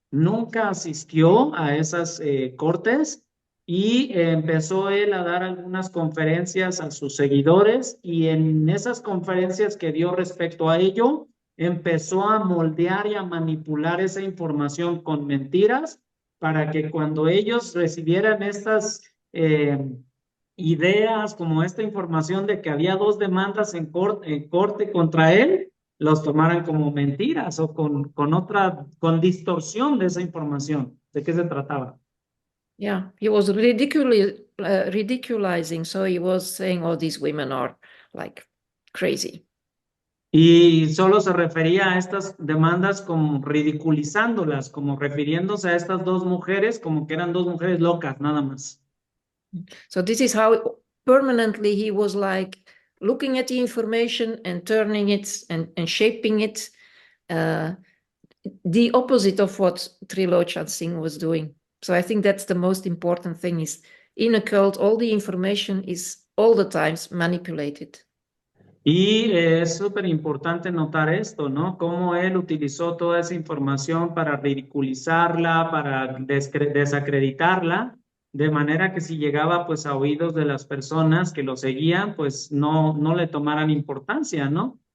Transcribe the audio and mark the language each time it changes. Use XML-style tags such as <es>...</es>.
<es>Nunca asistió a esas cortes y empezó él a dar algunas conferencias a sus seguidores y en esas conferencias que dio respecto a ello, empezó a moldear y a manipular esa información con mentiras para que cuando ellos recibieran estas ideas, como esta información de que había dos demandas en corte contra él, los tomaran como mentiras o con distorsión de esa información. ¿De qué se trataba?</es> <en>Yeah, he was ridiculizing. So he was saying, "Oh, these women are like crazy."</en> <es>Y solo se refería a estas demandas como ridiculizándolas, como refiriéndose a estas dos mujeres como que eran dos mujeres locas, nada más.</es> <en>So this is how permanently he was like looking at the information and turning it and shaping it, the opposite of what Trilochan Singh was doing. So I think that's the most important thing is in a cult, all the information is all the times manipulated.</en> <es>Y es súper importante notar esto, ¿no? Cómo él utilizó toda esa información para ridiculizarla, para desacreditarla, de manera que si llegaba pues a oídos de las personas que lo seguían, pues no le tomaran importancia, ¿no?</es>